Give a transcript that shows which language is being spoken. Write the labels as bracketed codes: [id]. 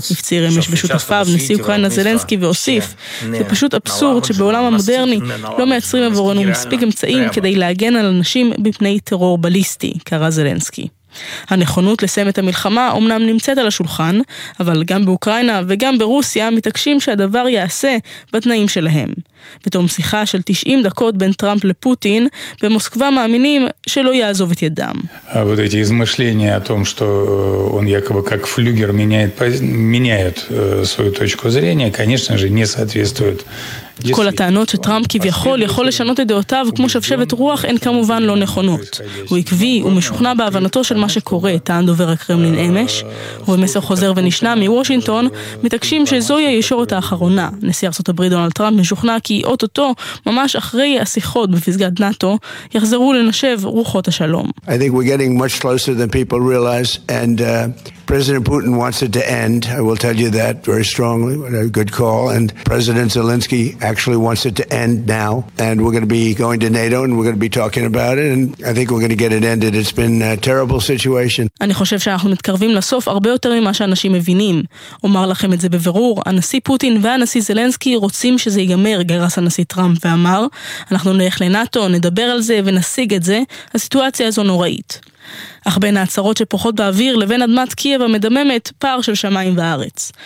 [he] הפציר אמש בשותפיו נשיא אוקראינה זלנסקי והוסיף, זה פשוט אבסורד שבעולם המודרני לא מייצרים עבורנו מספיק אמצעים כדי להגן על אנשים בפני טרור בליסטי, קרא זלנסקי. הנכונות לסיים את המלחמה אומנם נמצאת על השולחן, אבל גם באוקראינה וגם ברוסיה מתעקשים שהדבר יעשה בתנאים שלהם. בתום שיחה של 90 דקות בין טראמפ לפוטין, במוסקבה מאמינים שלא יעזוב את ידם. [ru] вот эти измышления о том, что он якобы как флюгер меняет свою точку зрения, конечно же, не соответствует. [he] כל הטענות שטראמפ כביכול יכול לשנות את דעותיו כמו שבשבת רוח הן כמובן לא נכונות. הוא עקבי ומשוכנע בהבנתו של מה שקורה, טען דובר הקרמלין אמש. ובמסר חוזר ונשנה מוושינגטון, מתעקשים שזוהי הישורת האחרונה. נשיא ארצות הברית דונלד טראמפ משוכנע כי אוטוטו, ממש אחרי השיחות בפסגת נאטו, יחזרו לנשב רוחות השלום. [en] I think we're getting much closer than people realize and President Putin wants it to end. I will tell you that very strongly. A good call. And President Zelensky actually wants it to end now. And we're going to be going to NATO and we're going to be talking about it. And I think we're going to get it ended. It's been a terrible situation. [he] אני חושב שאנחנו מתקרבים לסוף הרבה יותר ממה שאנשים מבינים. אומר לכם את זה בבירור. הנשיא פוטין והנשיא זלנסקי רוצים שזה ייגמר, גרס הנשיא טראמפ ואמר. אנחנו נלך לנאטו, נדבר על זה ונשיג את זה. הסיטואציה הזו נוראית. אך בין ההצהרות שפוחות באוויר לבין אדמת קייב המדממת פער של שמיים וארץ.